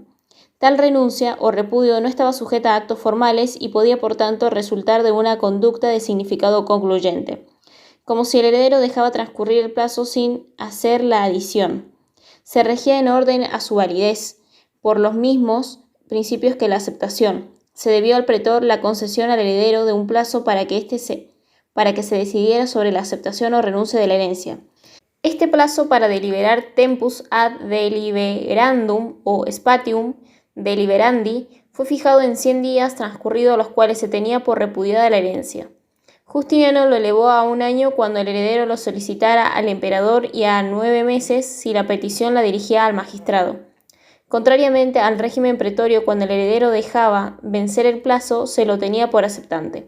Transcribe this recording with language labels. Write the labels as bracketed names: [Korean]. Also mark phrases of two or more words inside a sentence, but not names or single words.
[Spanish] Tal renuncia o repudio no estaba sujeta a actos formales y podía por tanto resultar de una conducta de significado concluyente, como si el heredero dejaba transcurrir el plazo sin hacer la adición. Se regía en orden a su validez por los mismos principios que la aceptación. Se debió al pretor la concesión al heredero de un plazo para que se decidiera sobre la aceptación o renuncia de la herencia. Este plazo para deliberar [Latin] tempus ad deliberandum [Spanish] o [Latin] spatium deliberandi [Spanish] fue fijado en 100 días transcurridos los cuales se tenía por repudiada la herencia. Justiniano lo elevó a 1 año cuando el heredero lo solicitara al emperador y a 9 meses si la petición la dirigía al magistrado. Contrariamente al régimen pretorio, cuando el heredero dejaba vencer el plazo, se lo tenía por aceptante.